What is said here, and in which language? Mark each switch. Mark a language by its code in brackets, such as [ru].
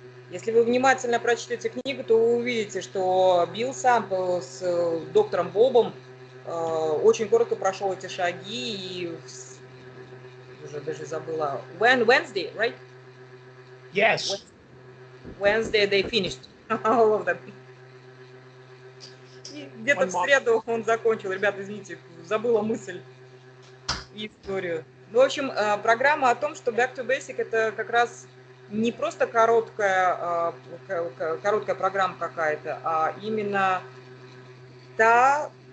[ru] Если вы внимательно прочтете книгу, то вы увидите, что Билл сам с доктором Бобом очень коротко прошел эти шаги и уже даже забыла. [en] Wednesday, right? Yes. Wednesday they finished all of them. [ru] И где-то в среду он закончил. Ребята, извините, забыла мысль и историю. Ну, в общем, программа о том, что Back to Basic это как раз не просто короткая программа какая-то, а именно та